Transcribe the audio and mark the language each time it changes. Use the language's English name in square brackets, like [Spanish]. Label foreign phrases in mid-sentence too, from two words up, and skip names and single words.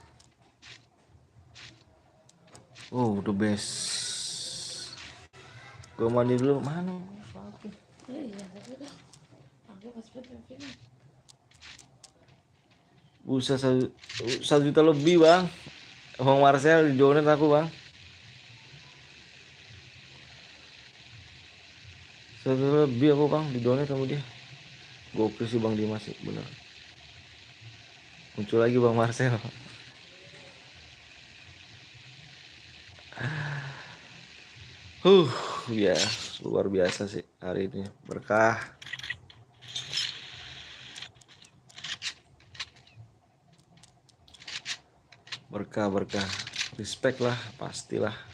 [English] Oh, the best. [Indonesian] Gua mandi dulu. Mana? Iya, tapi dah. Aku pas PPP nih. Busa 1 juta lebih bang. Bang Marcel di donate aku bang. 1 juta lebih aku bang di donate sama dia. Gokil sih Bang Dimas sih bener. Muncul lagi Bang Marcel. Huh, ya luar biasa sih hari ini berkah. Berkah, respect lah pastilah.